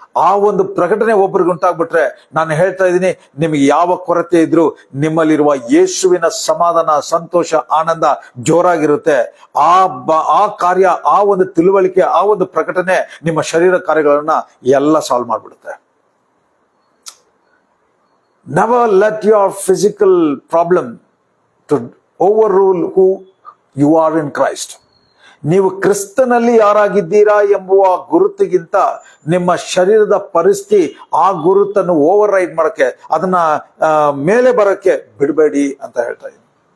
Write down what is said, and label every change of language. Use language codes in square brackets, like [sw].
[kn] ಆ ಒಂದು ಪ್ರಕಟಣೆ ಒಬ್ಬರಿಗೆ ಉಂಟಾಗ್ಬಿಟ್ರೆ ನಾನು ಹೇಳ್ತಾ ಇದ್ದೀನಿ, ನಿಮಗೆ ಯಾವ ಕೊರತೆ ಇದ್ರು ನಿಮ್ಮಲ್ಲಿರುವ ಯೇಸುವಿನ ಸಮಾಧಾನ, ಸಂತೋಷ, ಆನಂದ ಜೋರಾಗಿರುತ್ತೆ. ಆ ಕಾರ್ಯ, ಆ ಒಂದು ತಿಳುವಳಿಕೆ, ಆ ಒಂದು ಪ್ರಕಟಣೆ ನಿಮ್ಮ ಶರೀರ ಕಾರ್ಯಗಳನ್ನ ಎಲ್ಲ solve ಮಾಡ್ಬಿಡುತ್ತೆ. [en] Never let your physical problem to overrule who you are in Christ. [kn] ನೀವು ಕ್ರಿಸ್ತನಲ್ಲಿ ಯಾರಾಗಿದ್ದೀರಾ ಎಂಬುವ ಗುರುತಿಗಿಂತ ನಿಮ್ಮ ಶರೀರದ ಪರಿಸ್ಥಿತಿ ಆ ಗುರುತನ್ನು ಓವರ್ ರೈಡ್ ಮಾಡಕ್ಕೆ, ಅದನ್ನ ಮೇಲೆ ಬರಕ್ಕೆ ಬಿಡಬೇಡಿ ಅಂತ ಹೇಳ್ತಾ ಇದ್ದೀನಿ.